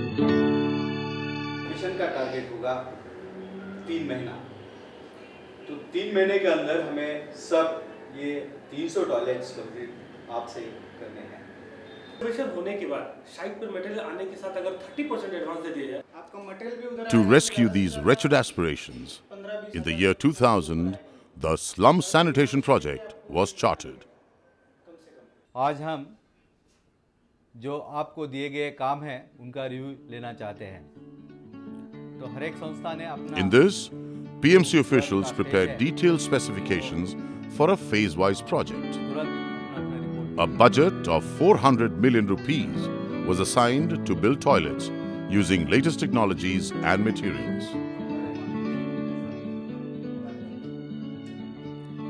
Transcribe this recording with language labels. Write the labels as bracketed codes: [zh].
[hi] Mission का target होगा 3 महीना, तो 3 महीने के अंदर हमें सब ये 300 टॉयलेट्स कंप्लीट आपसे करने हैं। होने के बाद साइट पर मटेरियल आने के साथ अगर 30% एडवांस दे दिया जाए, आपका मटेरियल भी उधर [en] To rescue these wretched aspirations, in the year 2000, the Slum Sanitation Project was chartered. [hi] आज हम जो आपको दिए गए काम हैं उनका रिव्यू लेना चाहते हैं। तो हर एक संस्था ने अपना [en] In this, PMC officials prepared detailed specifications for a phase-wise project. A budget of 400 million rupees was assigned to build toilets using latest technologies and materials.